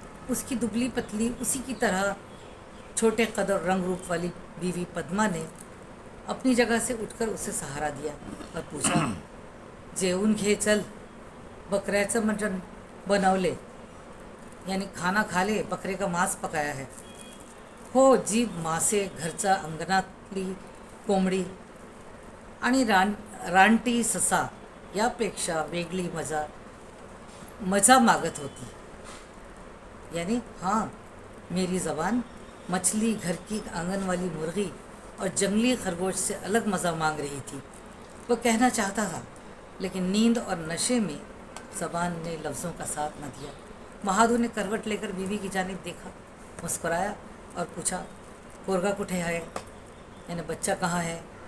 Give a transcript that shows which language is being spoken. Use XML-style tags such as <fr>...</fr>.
<hi>उसकी दुबली पतली उसी की तरह छोटे कद और रंग रूप वाली बीवी पद्मा ने अपनी जगह से उठकर उसे सहारा दिया और पूछा,</hi> <mr>जेवून घे चल, बकऱ्याचं मटण बनवले,</mr> <hi>यानी खाना खा ले, बकरे का मांस पकाया है।</hi> <mr>हो जी, मासे, घरच्या अंगणातली कोंबडी आणि रानटी ससा यापेक्षा वेगळी मजा मागत होती।</mr> <hi>यानी हाँ, मेरी ज़बान मछली, घर की आंगन वाली मुर्गी और जंगली खरगोश से अलग मज़ा मांग रही थी। वो कहना चाहता था, लेकिन नींद और नशे में ज़बान ने लफ्ज़ों का साथ न दिया। महादू ने करवट लेकर बीवी की जानिब देखा, मुस्कुराया और पूछा,</hi> <mr>पोरगा कुठे है,</mr> <hi>यानी बच्चा कहाँ है?</hi>